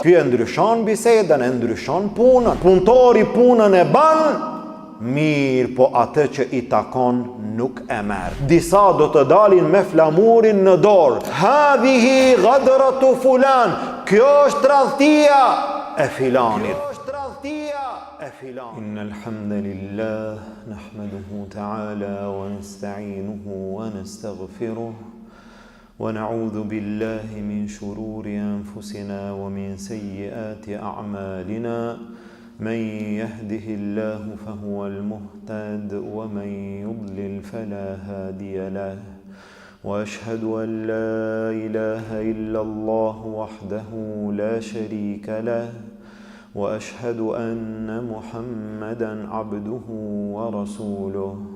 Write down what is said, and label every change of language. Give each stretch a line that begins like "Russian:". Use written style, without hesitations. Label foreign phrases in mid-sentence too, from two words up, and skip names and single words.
Albanian: Ky e ndryshon bisedën, e ndryshon punën. Punëtori punën e ban, mirë, po atë që i takon nuk e merr. Disa do të dalin me flamurin në dorë.
Arabic: هذه غدرة فلان.
Albanian: Kjo është tradhtia e filanit.
Arabic: إن الحمد لله نحمده تعالى ونستعينه ونستغفره ونعوذ بالله من شرور أنفسنا ومن سيئات أعمالنا من يهده الله فهو المهتد ومن يضلل فلا هادي له وأشهد أن لا إله إلا الله وحده لا شريك له وأشهد أن محمدًا عبده ورسوله